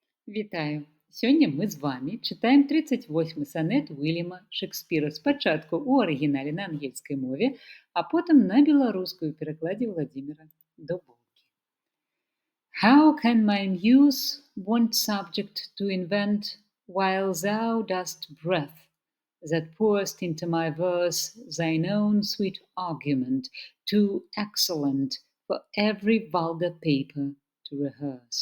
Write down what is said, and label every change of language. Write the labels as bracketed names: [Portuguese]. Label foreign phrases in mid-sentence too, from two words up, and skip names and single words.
[Belarusian] Вітаю! Сёння мы з вами чытаем 38 сонет Уильяма Шекспіра спачатку ў арыгінале на ангельскай мове, а потым на беларускую ў перакладзе Владзіміра Дубоўкі. [English] How can my muse want subject to invent while thou dost breath that pourest into my verse thine own sweet argument, too excellent for every vulgar paper to rehearse?